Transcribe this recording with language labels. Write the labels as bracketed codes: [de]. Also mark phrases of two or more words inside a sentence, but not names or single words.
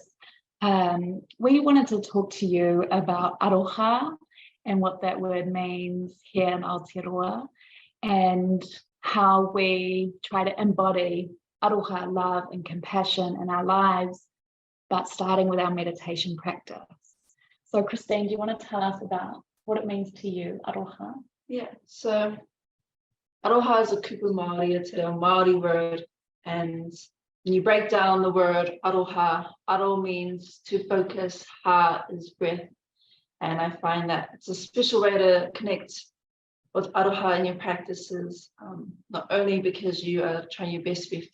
[en] We wanted to talk to you about Aroha and what that word means here in Aotearoa, and how we try to embody Aroha, love and compassion in our lives, but starting with our meditation practice. So Christine, do you want to tell us about what it means to you, Aroha? Yeah, so Aroha is a [mi] kupu Māori, [en] it's a Māori word, and when you break down the word Aroha, Aro means to focus, ha is breath, and I find that it's a special way to connect with Aroha in your practices, not only because you are trying your best to be